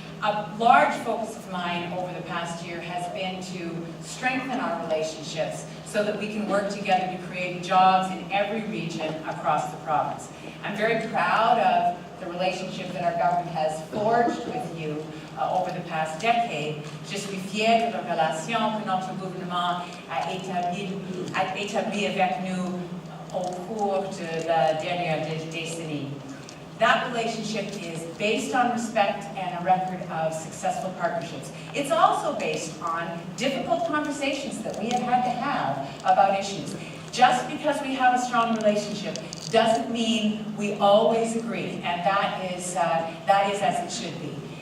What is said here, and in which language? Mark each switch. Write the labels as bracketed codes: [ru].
[en] A large focus of mine over the past year has been to strengthen our relationships so that we can work together to create jobs in every region across the province. I'm very proud of the relationship that our government has forged with you over the past decade. [fr] Je suis fière de la relation que notre gouvernement a établie avec nous au cours de la dernière décennie. [en] That relationship is based on respect and a record of successful partnerships. It's also based on difficult conversations that we have had to have about issues. Just because we have a strong relationship doesn't mean we always agree, and that is as it should be.